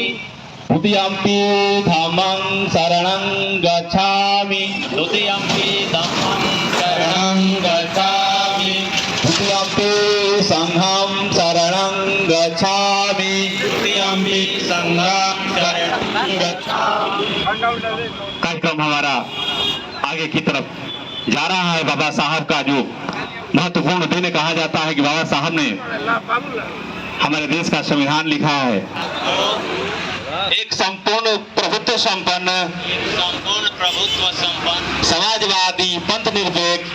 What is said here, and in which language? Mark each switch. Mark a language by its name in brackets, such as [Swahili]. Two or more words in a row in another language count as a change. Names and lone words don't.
[Pali] द्वितीयम्पि धम्मं शरणं गच्छामि। द्वितीयम्पि धम्मं शरणं गच्छामि। द्वितीयम्पि संघं शरणं गच्छामि। तृतीयम्पि संघं शरणं गच्छामि। [Hindi] कार्यक्रम हमारा आगे की तरफ जा रहा है। बाबा साहब का जो महत्वपूर्ण दिन कहा जाता है कि बाबा साहब ने हमारे देश का संविधान लिखा है। एक संपूर्ण प्रभुत्व संपन्न, समाजवादी पंथ निरपेक्ष,